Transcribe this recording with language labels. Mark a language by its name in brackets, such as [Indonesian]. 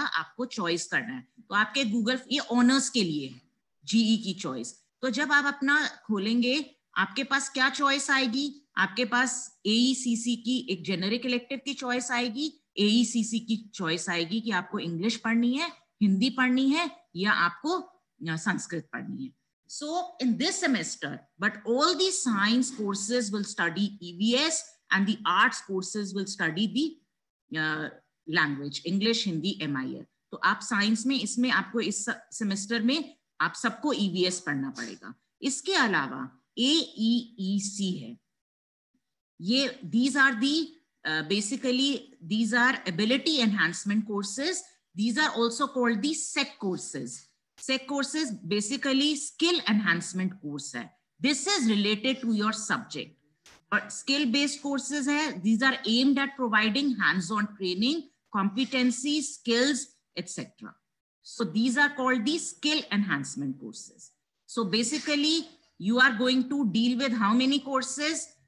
[Hindi] आपको चॉइस करना है तो आपके गूगल, ये ऑनर्स के लिए है, जीई की चॉइस. तो जब आप अपना खोलेंगे आपके पास क्या चॉइस आएगी? आपके पास AECC की एक जेनेरिक इलेक्टिव की चॉइस आएगी, AECC की चॉइस आएगी कि आपको इंग्लिश पढ़नी है, हिंदी पढ़नी है या आपको संस्कृत पढ़नी है. [English] So in this semester, but all the science courses will study EVS and the arts courses will study the language, English, Hindi, MIL. [Hindi] तो आप साइंस में इसमें आपको इस सेमेस्टर में आप सबको EVS पढ़ना पड़ेगा. इसके अलावा AEEC है. [English] ये these are the basically these are ability enhancement courses. These are also called the SEC courses. SEC courses basically skill enhancement course है. This is related to your subject. और skill based courses है. These are aimed at providing hands on training, competency, skills etcetera. So these are called the skill enhancement courses. So basically you are going to deal with how many courses?